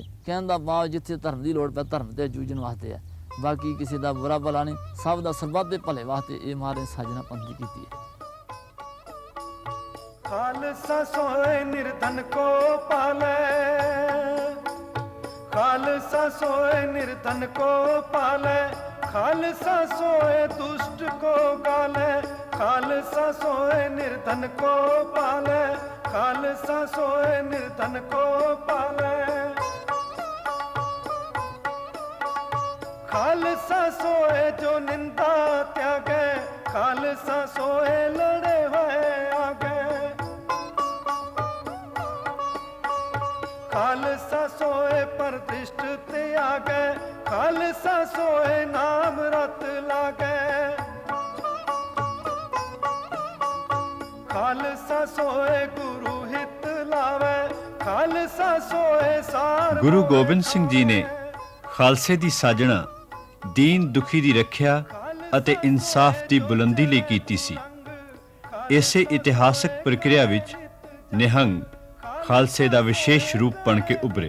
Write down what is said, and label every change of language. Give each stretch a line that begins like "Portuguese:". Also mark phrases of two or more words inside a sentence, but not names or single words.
Punjabi: ਕਹਿਣ ਦਾ ਭਾਵ ਜਿੱਥੇ ਧਰਮ ਦੀ ਲੋੜ ਪੈ ਧਰਮ ਤੇ ਜੂਝਣ ਵਾਸਤੇ ਹੈ, ਬਾਕੀ ਕਿਸੇ ਦਾ ਬੁਰਾ ਭਲਾ ਨਹੀਂ, ਸਭ ਦਾ ਸਰਬੱਤ ਦੇ ਭਲੇ ਵਾਸਤੇ ਇਹ ਮਹਾਰਾਜ ਸਾਜਨਾ ਪੰਥ ਕੀਤੀ ਹੈ।
Braj: ਖਾਲਸਾ ਸੋਏ ਨਿਰਧਨ ਕੋ ਪਾਲੇ, ਖਾਲਸਾ ਸੋਏ ਨਿਰਧਨ ਕੋ ਪਾਲੇ, ਖਾਲਸਾ सोए दुष्ट को गाले, खालसा सोए निर्धन को पाले, खालसा सोए निर्धन को पाले, खालसा सोए जो निंदा त्यागे, खालसा सोए लड़े हुए आगे, खालसा सोए प्रतिष्ठ त्यागे, खालसा सोए नाम रत लागे, खालसा सोए गुरु हित लावे, खालसा सोए सार।
Punjabi: ਗੁਰੂ ਗੋਬਿੰਦ ਸਿੰਘ ਜੀ ਨੇ ਖਾਲਸੇ ਦੀ ਸਾਜਣਾ ਦੀਨ ਦੁਖੀ ਦੀ ਰੱਖਿਆ ਅਤੇ ਇਨਸਾਫ ਦੀ ਬੁਲੰਦੀ ਲਈ ਕੀਤੀ ਸੀ। ਇਸੇ ਇਤਿਹਾਸਕ ਪ੍ਰਕਿਰਿਆ ਵਿੱਚ ਨਿਹੰਗ ਖਾਲਸੇ ਦਾ ਵਿਸ਼ੇਸ਼ ਰੂਪ ਬਣ ਕੇ ਉੱਭਰੇ।